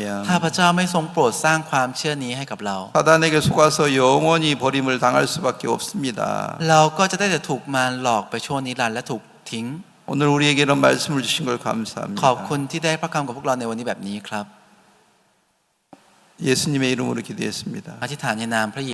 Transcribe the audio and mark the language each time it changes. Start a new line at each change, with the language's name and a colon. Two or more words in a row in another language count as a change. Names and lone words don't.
Thai: ถ้าพระเจ้าไม่ทรงโปรดสร้างความเชื่อนี้ให้กับเรา
Korean: 사단에게 속아서 영원히 버림을 당할 수밖에 없습니다.
Thai: เราก็จะได้แต่ถูกมารหลอกไปชั่วนิรันดร์และถูกทิ้ง
Korean: 오늘 우리에게 이런 말씀을 주신 걸
Thai: ขอบ
Korean: 감사합니다.
Thai: คุณที่ได้พระคำกับพวกเราในวันนี้แบบนี้ครับ
Korean: 예수님의 이름으로 기도했습니다.
Thai: อธิษฐานในนามพระเย